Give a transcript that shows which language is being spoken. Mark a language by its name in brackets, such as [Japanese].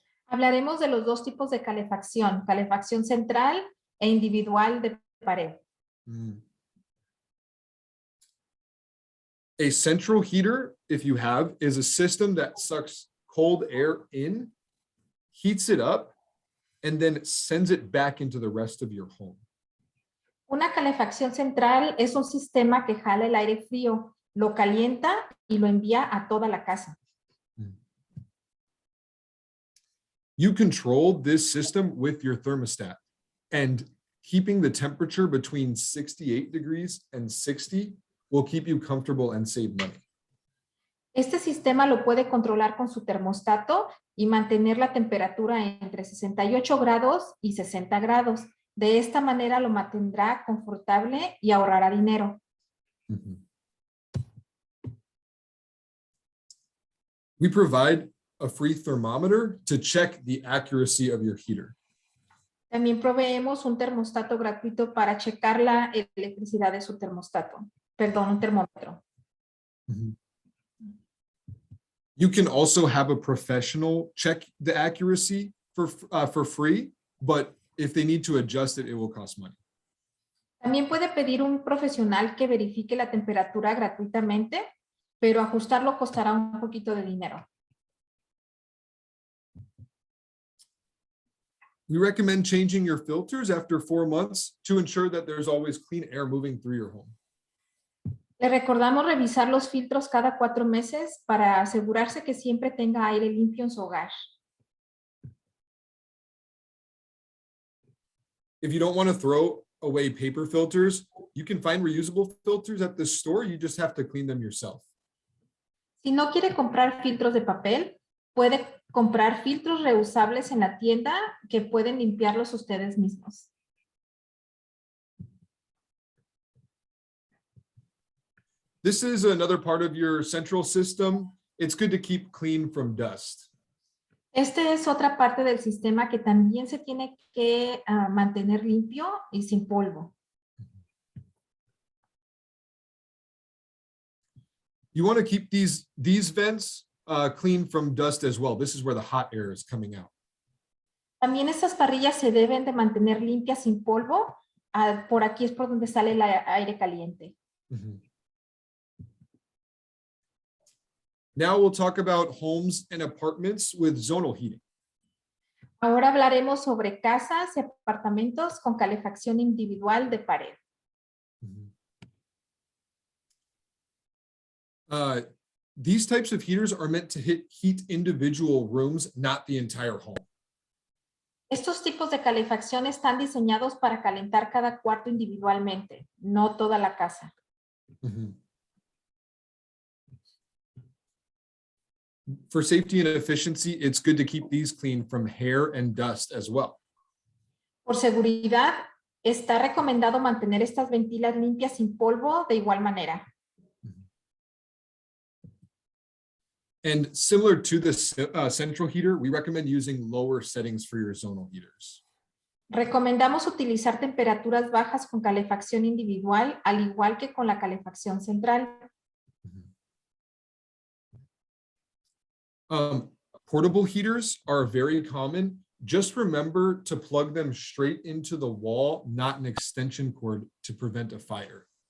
[Spanish] Hablaremos de los dos tipos de calefacción, calefacción central e individual de pared. Mm. [English] A central heater, if you have, is a system that sucks cold air in, heats it up, and then sends it back into the rest of your home. [Spanish] Una calefacción central es un sistema que jala el aire frío, lo calienta y lo envía a toda la casa. [English] You control this system with your thermostat, and keeping the temperature between 68 degrees and 60 will keep you comfortable and save money. [Spanish] Este sistema lo puede controlar con su termostato y mantener la temperatura entre 68 grados y 60 grados. De esta manera lo mantendrá confortable y ahorrará dinero. Mm-hmm. [English] We provide a free thermometer to check the accuracy of your heater. [Spanish] También proveemos un termostato gratuito para checar la electricidad de su termostato. Perdón, un termómetro. Mm-hmm. [English] You can also have a professional check the accuracy for free, but if they need to adjust it, it will cost money. [Spanish] También puede pedir un profesional que verifique la temperatura gratuitamente, pero ajustarlo costará un poquito de dinero. [English] We recommend changing your filters after 4 months to ensure that there's always clean air moving through your home. [Spanish] Le recordamos revisar los filtros cada 4 meses para asegurarse que siempre tenga aire limpio en su hogar. [English] If you don't want to throw away paper filters, you can find reusable filters at the store. You just have to clean them yourself. [Spanish] Si no quiere comprar filtros de papel, puede comprar filtros reusables en la tienda que pueden limpiarlos ustedes mismos. [English] This is another part of your central system. it's good to keep clean from dust. [Spanish] Este es otra parte del sistema que también se tiene que mantener limpio y sin polvo. [English] You want to keep these vents clean from dust as well. This is where the hot air is coming out. [Spanish] También estas parrillas se deben de mantener limpias sin polvo. Por aquí es por donde sale el aire caliente. Mm-hmm. [English] Now we'll talk about homes and apartments with zonal heating. [Spanish] Ahora hablaremos sobre casas y apartamentos con calefacción individual de pared. [English] These types of heaters are meant to heat individual rooms, not the entire home. [Spanish] Estos tipos de calefacción están diseñados para calentar cada cuarto individualmente, no toda la casa. Mm-hmm. [English] For safety and efficiency, it's good to keep these clean from hair and dust as well. [Spanish] Por seguridad, está recomendado mantener estas ventilas limpias sin polvo de igual manera. [English] And similar to the central heater, we recommend using lower settings for your zonal heaters. [Spanish] Recomendamos utilizar temperaturas bajas con calefacción individual, al igual que con la calefacción central. [English] Portable heaters are very common. Just remember to plug them straight into the wall, not an extension cord, to prevent a fire.